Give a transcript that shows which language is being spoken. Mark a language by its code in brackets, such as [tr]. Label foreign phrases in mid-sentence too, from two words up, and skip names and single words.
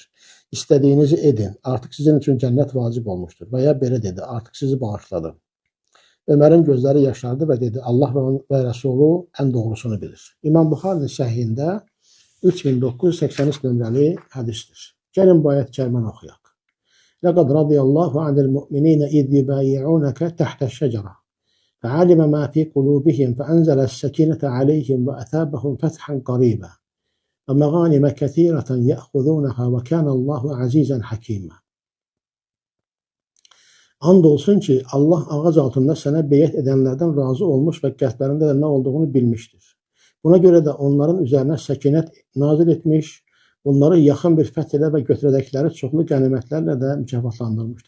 [az] İstədiyinizi edin, artıq sizin üçün cənnət vacib olmuşdur. Və ya belə dedi, artıq sizi bağışladım. Ömərin gözləri yaşardı və dedi, Allah və Rəsulu ən doğrusunu bilir. İmam Buxarinin səhihində 3983 nömrəli hədisdir. Gəlin bu ayət kərməni oxuyaq. [ar] لقد رضي الله عن المؤمنين إذ يبايعونك تحت الشجرة. فعلم ما في قلوبهم فأنزل السكينة عليهم وأثابهم فتحا قريبا [az] ومغانم كثيرة يأخذونها وكان الله عزيزا حكيما. And olsun ki, Allah ağac altında sənə beyət edənlərdən razı olmuş və qəlblərində də nə olduğunu bilmişdir. Buna görə də onların üzərinə səkinət nazil etmiş, onları yaxın bir fəth ilə və götürədəkləri çoxlu qənimətlərlə də mükafatlandırmışdır.